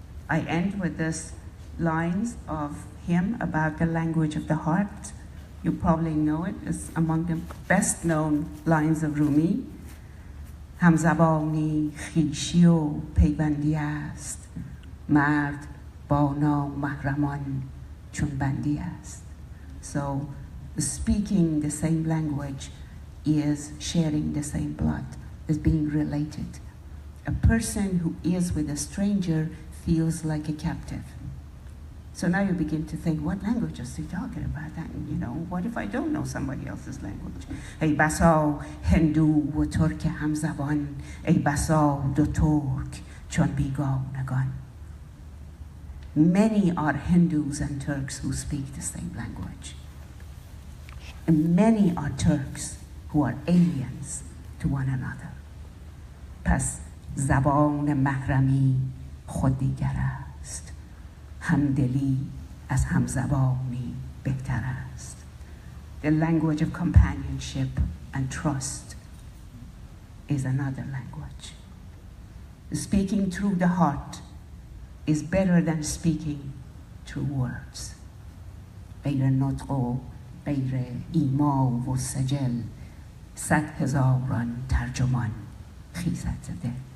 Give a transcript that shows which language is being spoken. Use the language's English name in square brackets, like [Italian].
[English] I end with this lines of him about the language of the heart. You probably know it. It's among the best known lines of Rumi. [Persian] همزبانی خویشی و پیوندی است، مرد با نامحرمان چون بندی است. [English] So speaking the same language is sharing the same blood, is being related. A person who is with a stranger feels like a captive. So now you begin to think, what language is he talking about? And, what if I don't know somebody else's language? [Persian] ای بسا هندو و ترک همزبان، ای بسا دو ترک چون بیگانگان. [English] Many are Hindus and Turks who speak the same language. And many are Turks who are aliens to one another. [Persian] پس زبان محرمی خود دیگر است. همدلی از همزبانی بهتر است. [English] The language of companionship and trust is another language. Speaking through the heart is better than speaking through words. [Persian] غیر نطق و غیر ایما و سجل 100,000 ترجمان خیزد زده.